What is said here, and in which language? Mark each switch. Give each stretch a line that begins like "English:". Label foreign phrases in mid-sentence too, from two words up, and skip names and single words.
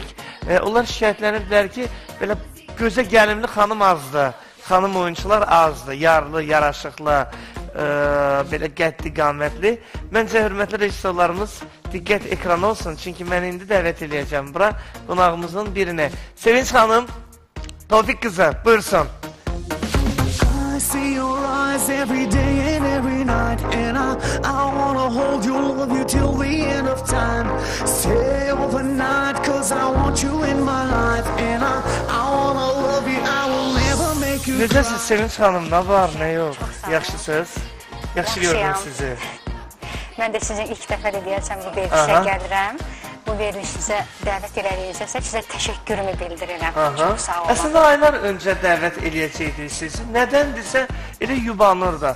Azerbaijani: Onlar şikayətləniblər ki, belə gözə gəlimli xanım azdır, xanım oyuncular azdır, yarlı, yaraşıqlı, belə qəddi, qamətli. Məncə, hörmətli rejissorlarımız diqqət ekranı olsun, çünki mən indi dəvət edəcəm bura qonağımızın birini. Sevinç xanım, Tofiq qızı, buyursun.
English: I see your eyes every day and every night, and I wanna hold you, love you till the end of time. Stay overnight, cause I want you in my life, and I wanna love you, I will never make you cry.
Azerbaijani: Necəsiz Sevinç xanım, nə var, nə yox? Yaxşısınız? Yaxşı gördüm sizi. Mən də sizin ilk dəfə də deyəcəm, bu verilişə gəlirəm. Bu verilişinizə dəvət eləyəcəksə, sizə təşəkkürümü bildirirəm. Çox sağ olun. Əslində, aylar öncə dəvət eləyəcəkdik sizi. Nədəndirsə, elə yubanır da.